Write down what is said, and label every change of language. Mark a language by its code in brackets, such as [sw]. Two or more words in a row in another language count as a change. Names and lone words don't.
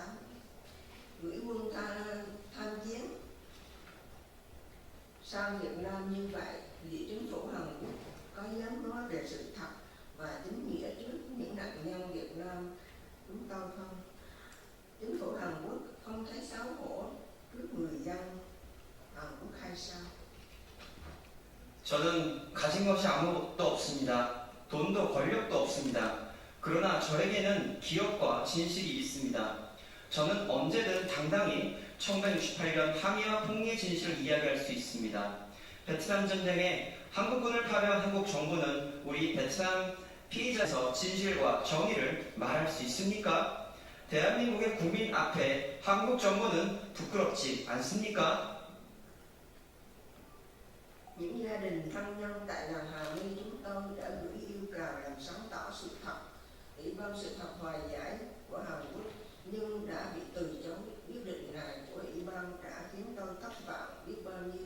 [vi] Gửi quân tham chiến sang Việt Nam như vậy vì chính phủ Hàn Quốc có dám nói về sự thật và chính nghĩa trước những nạn nhân Việt Nam chúng tôi không? Chính phủ Hàn Quốc không thấy xấu hổ trước người dân Hàn Quốc hay sao? [ko] 저는 가진 것이 아무것도 없습니다. 돈도 권력도 없습니다. 그러나 저에게는 기억과 진실이 있습니다. 저는 언제든 당당히 1968년 항해와 폭리의 진실을 이야기할 수 있습니다. 베트남 전쟁에 한국군을 파병한 한국 정부는 우리 베트남 피해자에서 진실과 정의를 말할 수 있습니까? 대한민국의 국민 앞에 한국 정부는 부끄럽지 않습니까? [vi] Những gia đình thân nhân tại làng Hà My chúng tôi đã gửi yêu cầu làm sáng tỏ sự thật. Ủy ban sự thật hòa giải của Hàn Quốc nhưng đã bị từ chối. Quyết định này của Ủy ban đã khiến tôi thất vọng biết bao nhiêu.